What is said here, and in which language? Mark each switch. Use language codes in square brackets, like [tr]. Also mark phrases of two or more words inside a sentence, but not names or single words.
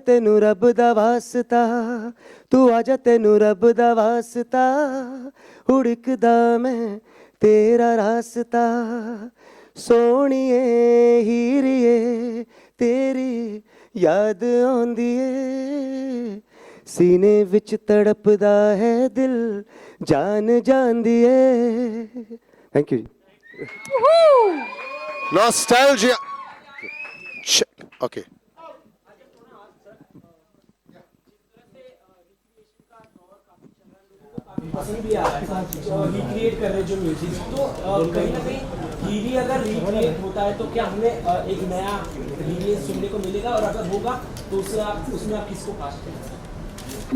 [pa] ਤੈਨੂੰ ਰੱਬ ਦਾ ਵਾਸਤਾ ਤੂੰ ਆਜਾ ਤੈਨੂੰ ਰੱਬ ਦਾ ਵਾਸਤਾ ਉਡੀਕਦਾ ਮੈਂ ਤੇਰਾ ਰਾਸਤਾ ਸੋਹਣੀਏ ਹੀਰੀਏ ਤੇਰੀ ਯਾਦ ਆਂਦੀ ਏ ਸੀਨੇ ਵਿੱਚ ਤੜਪਦਾ ਹੈ ਦਿਲ ਜਾਨ ਜਾਂਦੀ ਹੈ [en] Thank you Nostalgia. Okay. [hi] पसंद भी आ रहा है रिक्रिएट कर रहे जो म्यूजिक तो कहीं ना कहीं हीरी अगर रिक्रिएट होता है तो क्या हमें एक नया रीमिक्स सुनने को मिलेगा और अगर होगा तो उसमें आप किसको कास्ट करेंगे